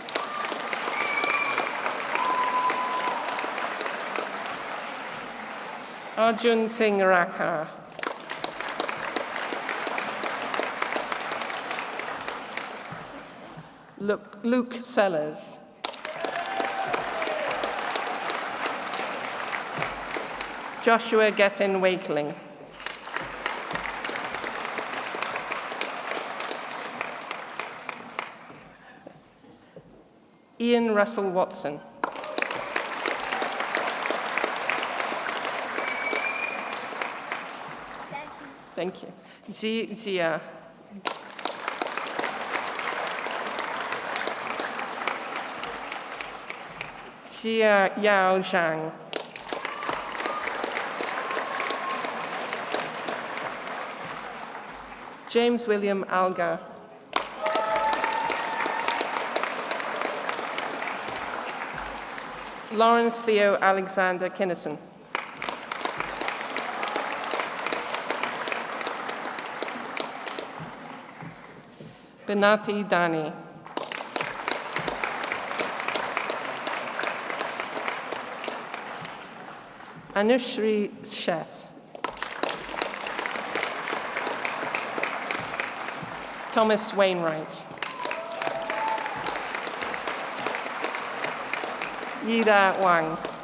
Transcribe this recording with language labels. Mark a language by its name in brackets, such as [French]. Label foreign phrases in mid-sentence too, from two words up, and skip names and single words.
[English] Arjun Singh Rakhar. Luke Sellers. Joshua Gethin Wakeling. Ian Russell Watson. Thank you. Zia. Jia Yao Zhang. James William Algar. Lawrence Theo Alexander Kinnison. Benati Dani. Anushri Sheth. Thomas Wainwright. Yida Wang.